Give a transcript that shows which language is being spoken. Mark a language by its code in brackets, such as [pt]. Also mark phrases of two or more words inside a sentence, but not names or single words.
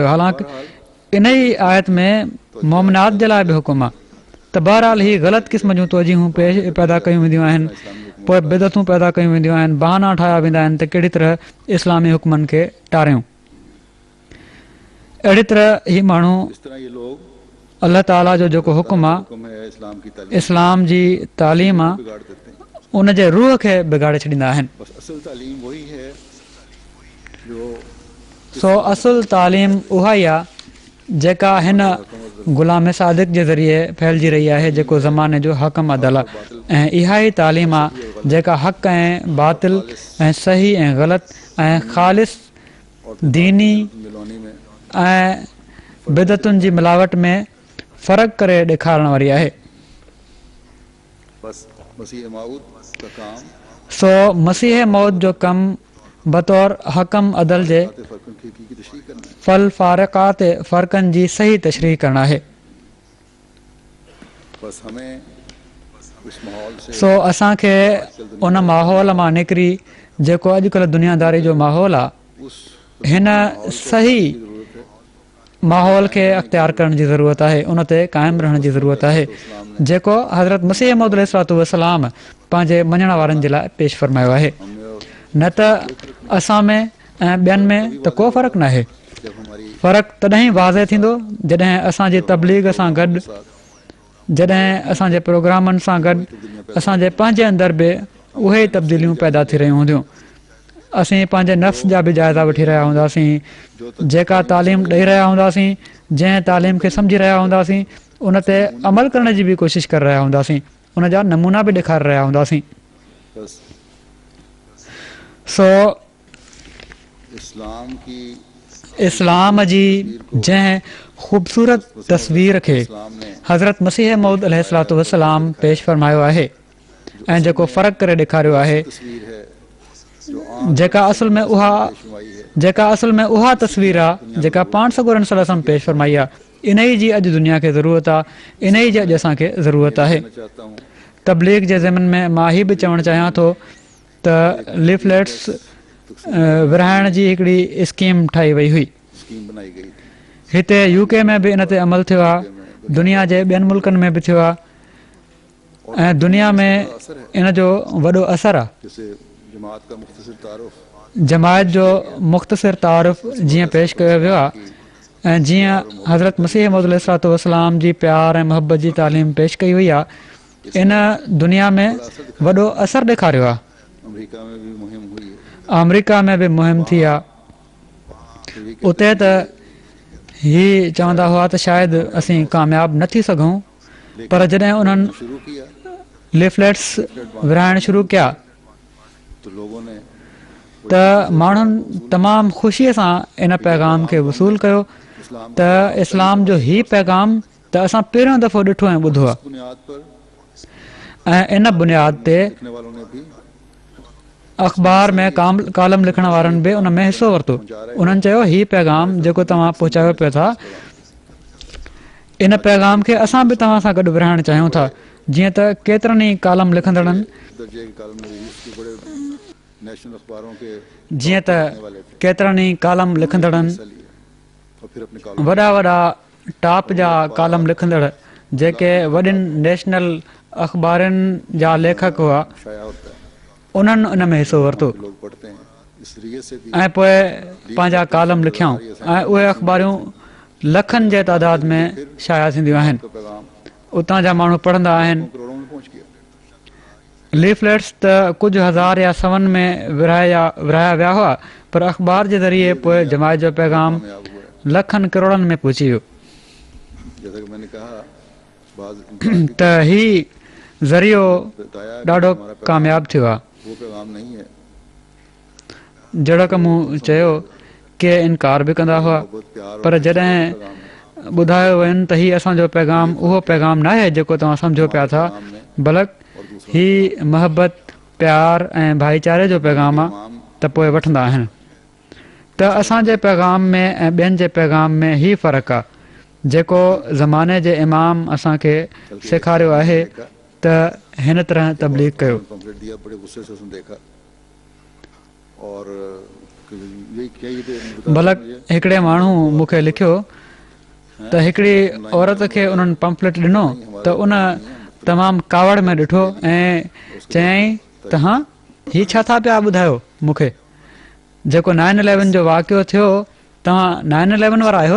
[sd] हालांकि इन ई आयत में मोमिनात जे लाइ बि हुकुम आहे। त बहरहाल ही ग़लति क़िस्म जूं तवजीहूं पैदा कयूं वेंदियूं आहिनि, पोइ बिदतूं पैदा कयूं वेंदियूं आहिनि, बहाना ठाहिया वेंदा आहिनि त कहिड़ी तरह इस्लामी हुकमनि खे टारियूं। अहिड़ी तरह ही माण्हू [ur] اس طرح یہ لوگ [sd] अलाह ताला जो जेको हुकुम आहे, [ur] حکم ہے اسلام کی تعلیم [sd] इस्लाम जी तालीम आहे, [ur] بگاڑ دیتے ہیں. [sd] उन जे रूह खे बिगाड़े छॾींदा आहिनि। [ur] بس اصل تعلیم وہی ہے جو [sd] सो असुल तालीम उहा ई आहे जेका हिन ग़ुलाम सादिक जे ज़रिए फैलिजी रही आहे, जेको ज़माने जो हकम अदल आहे। ऐं इहा ई तालीम आहे जेका हक़ ऐं बातिल ऐं सही ऐं ग़लति ऐं ख़ालिस दीनी [ur] ملونی میں [sd] ऐं बिदतुनि जी मिलावट में फ़र्क़ु करे ॾेखारण वारी आहे। [ur] بس مسیح موعود کا کام [sd] सो मसीह मौत जो कमु बतौर हकम अदल जे [ur] فرقوں کی تشریح کرنا ہے. [sd] फल फ़ारिक़ात फ़र्क़नि जी सही तशरीह करणु आहे। [ur] بس ہمیں اس ماحول سے [sd] सो असांखे उन माहौल मां निकिरी जेको अॼुकल्ह दुनियादारी जो माहौल आहे, [ur] उस [sd] हिन सही [ur] ضرورت ہے. [sd] माहौल खे अख़्तियार करण जी ज़रूरत आहे, उन ते क़ाइमु रहण जी ज़रूरत आहे, जेको हज़रत मसीह मौद अलैहिस्सलातु वस्सलाम पंहिंजे मञण वारनि जे लाइ पेश फरमायो आहे। [ur] ہم نے اور [sd] न त असां में ऐं ॿियनि में त को फ़र्क़ु न आहे। [ur] جب ہماری [sd] फ़र्क़ु तॾहिं वाज़े थींदो जॾहिं असांजी तबलीग सां गॾु, जॾहिं असांजे प्रोग्रामनि सां गॾु असांजे पंहिंजे अंदरि बि उहे ई तब्दीलियूं पैदा थी रहियूं हूंदियूं। असीं पंहिंजे नफ़्स जा बि जाइज़ा वठी रहिया हूंदासीं, जेका तालीम ॾेई रहिया हूंदासीं, जंहिं तालीम खे सम्झी रहिया हूंदासीं, उन ते अमल करण जी बि कोशिशि करे रहिया हूंदासीं, उन जा नमूना बि ॾेखारे रहिया हूंदासीं। [ur] बस [sd] सो [ur] اسلام کی [sd] इस्लाम जी जंहिं ख़ूबसूरत तस्वीर खे [ur] اسلام نے [sd] हज़रत मसीह मौद अलैहिस्सलातु वस्सलाम पेश फरमायो आहे ऐं जेको फ़र्क़ु करे ॾेखारियो आहे, [ur] تصویر ہے جو عام [sd] जेका असल में उहा तस्वीर आहे जेका पाण सॻोरन सल्लल्लाहु अलैहि वसल्लम पेश फरमाई आहे। इन ई जी अॼु दुनिया खे ज़रूरत आहे, इन ई जी अॼु असांखे ज़रूरत आहे। [ur] میں چاہتا ہوں [sd] तबलीग जे ज़मन में मां हीअ बि चवणु चाहियां थो त लीफलेट्स विरहाइण जी हिकिड़ी स्कीम ठाही वई हुई। [ur] اسکیم بنائی گئی تھی. [sd] हिते UK में बि इन ते अमल थियो आहे, दुनिया जे ॿियनि मुल्कनि में बि थियो आहे ऐं दुनिया में इन जो वॾो असरु आहे। [ur] جیسے جماعت کا مختصر تعارف [sd] जमायत जो मुख़्तसिर तारुफ़ जीअं पेश कयो वियो आहे ऐं जीअं हज़रत मसीह मौद अलैहिस्सलातु वस्सलाम जी प्यार ऐं मुहबत जी तालीम पेश कई वई आहे, इन दुनिया में वॾो असरु ॾेखारियो आहे। [ur] امریکہ میں بھی مہم ہوئی ہے. [sd] अमरीका में बि मुहिम थी आहे। उते त ही चवंदा हुआ त शायदि असीं कामयाबु न थी सघूं, पर जॾहिं उन्हनि [ur] شروع کیا [sd] लिफलेट्स विरहाइण शुरू कया [ur] تو لوگوں نے [sd] त माण्हुनि तमामु ख़ुशीअ सां इन पैगाम खे वसूल कयो [ur] इस्लाम [sd] त इस्लाम जो ही पैगाम त असां पहिरियों दफ़ो ॾिठो ऐं ॿुधो आहे [ur] بنیاد پر [sd] ऐं इन बुनियाद ते [ur] لکھنے والوں نے بھی [sd] अख़बार में कालम लिखण वारनि बि उन में हिसो वरितो उन्हनि चयो हीउ पैगाम जेको तव्हां पहुचायो पिया था इन पैगाम खे असां बि तव्हां सां गॾु विराइणु चाहियूं था जीअं त केतिरनि ई कालम लिखंदड़नि [ur] درجے کے کالم نویس کے بڑے نیشنل اخباروں کے [sd] जीअं त केतिरनि ई कालम लिखंदड़नि [ur] حصہ لیے اور پھر اپنے کالم [sd] वॾा वॾा टॉप जा कालम लिखंदड़ जेके वॾनि नेशनल अख़बारनि जा लेखक हुआ [ur] شائع ہوتا ہے [sd] उन्हनि उन में हिसो वरितो [ur] لوگ پڑھتے ہیں اس ریے سے بھی [sd] ऐं पोइ पंहिंजा कालम लिखियऊं ऐं उहे अख़बारियूं लखनि जे तादाद में शाया थींदियूं आहिनि [ur] کا پیغام [sd] उतां जा माण्हू पढ़ंदा आहिनि [ur] کروڑوں میں پہنچ گیا [sd] लीफलेट्स त कुझु हज़ार या सवनि में विरहाया विया हुआ पर अख़बार जे ज़रिए पोइ जमायत जो पैगाम [ur] کامیاب ہوا ہے [sd] लखनि करोड़नि में पहुची वियो [ur] جیسا کہ میں نے کہا بعض [sd] त ही ज़रियो [ur] بتایا کہ [sd] ॾाढो [ur] ہمارا پیغام [sd] कामयाबु थियो आहे [ur] وہ پیغام نہیں ہے [sd] जहिड़ो की मूं चयो के इनकार बि कंदा हुआ [ur] بہت پیار اور [sd] पर जॾहिं [ur] پیغام ہے [sd] ॿुधायो वञे त हीउ असांजो पैगाम उहो पैगाम न आहे जेको तव्हां सम्झो पिया था बल्कि [ur] اور دوسرا [sd] ही मोहबत प्यार ऐं भाईचारे जो पैगाम आहे [ur] पैगाम [sd] त पोइ वठंदा आहिनि त असांजे पैगाम में ऐं ॿियनि जे पैगाम में ही फ़र्क़ु आहे जेको ज़माने जे इमाम असांखे सेखारियो आहे त हिन तरह तबलीग कयो [ur] پمفلٹ دیا بڑے غصے سے اس نے دیکھا اور یہی کیا یہ بتا [sd] बल्कि हिकिड़े माण्हू मूंखे लिखियो त हिकिड़ी औरत खे उन्हनि पंपलेट ॾिनो त उन तमामु कावड़ में ॾिठो ऐं चयईं त हा हीउ छा था पिया ॿुधायो मूंखे जेको 9/11 जो वाक़ियो थियो तव्हां 9/11 वारा आहियो न